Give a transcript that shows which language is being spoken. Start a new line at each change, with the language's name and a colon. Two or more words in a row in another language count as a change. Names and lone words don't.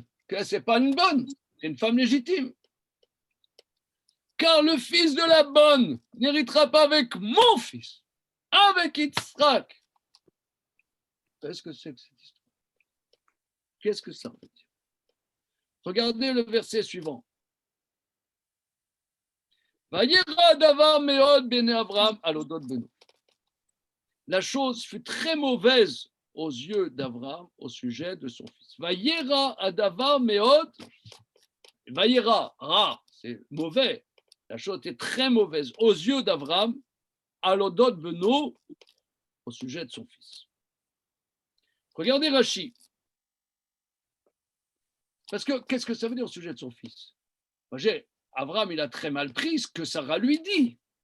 French: Que c'est pas une bonne, c'est une femme légitime. Car le fils de la bonne n'héritera pas avec mon fils, avec Yitzhak. Qu'est-ce que c'est que cette histoire? Qu'est-ce que ça veut dire? Regardez le verset suivant.
Hebrew: וירע דבר מאד בעיני אברם על אודות בנו.
French: La chose fut très mauvaise aux yeux d'Avram au sujet de son fils.
Hebrew: וירע הדבר מאד. וירע,
French: ra, c'est mauvais. La chose était très mauvaise aux yeux d'Avram
Hebrew: על אודות בנו
French: au sujet de son fils. Regardez Rashi. Parce que qu'est-ce que ça veut dire au sujet de son fils? Avram, il a très mal pris ce que Sarah lui dit.